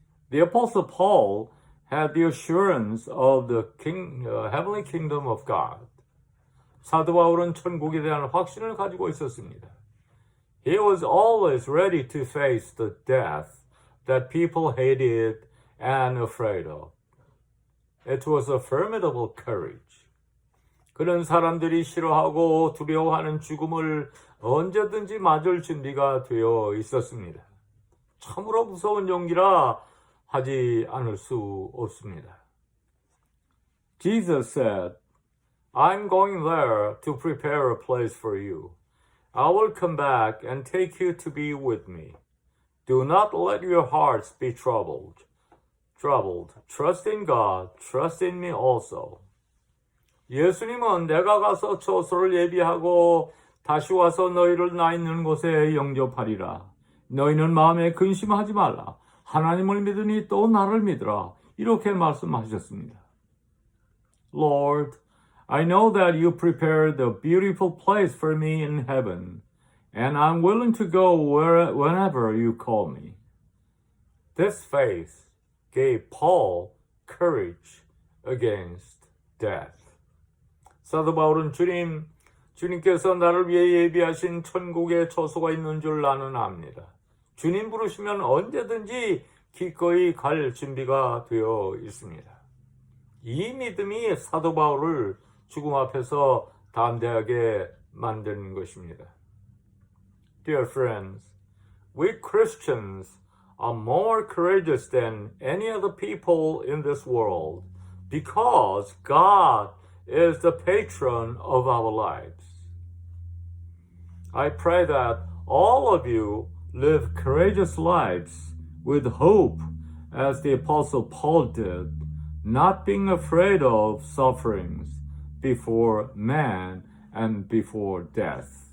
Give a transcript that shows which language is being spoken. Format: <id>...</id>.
<en>The Apostle Paul had the assurance of the heavenly kingdom of God.</en> <ko>사도 바울은 천국에 대한 확신을 가지고 있었습니다.</ko> <en>He was always ready to face the death that people hated and afraid of. It was a formidable courage.</en> <ko>그런 사람들이 싫어하고 두려워하는 죽음을 언제든지 맞을 준비가 되어 있었습니다. 참으로 무서운 용기라 하지 않을 수 없습니다.</ko> <en>Jesus said, I'm going there to prepare a place for you. I will come back and take you to be with me. Do not let your hearts be troubled. Trust in God. Trust in me also.</en> <ko>예수님은 내가 가서 처소를 예비하고 다시 와서 너희를 나 있는 곳에 영접하리라. 너희는 마음에 근심하지 말라. 하나님을 믿으니 또 나를 믿으라. 이렇게 말씀하셨습니다.</ko> <en>Lord, I know that you prepared a beautiful place for me in heaven, and I'm willing to go whenever you call me. This faith gave Paul courage against death.</en> <ko>사도 바울은 주님께서 나를 위해 예비하신 천국에 처소가 있는 줄 나는 압니다. 주님 부르시면 언제든지 기꺼이 갈 준비가 되어 있습니다. 이 믿음이 사도 바울을 죽음 앞에서 담대하게 만드는 것입니다.</ko> <en>Dear friends, we Christians are more courageous than any other people in this world because God is the patron of our lives. I pray that all of you live courageous lives with hope as the Apostle Paul did, not being afraid of sufferings before man and before death.</en>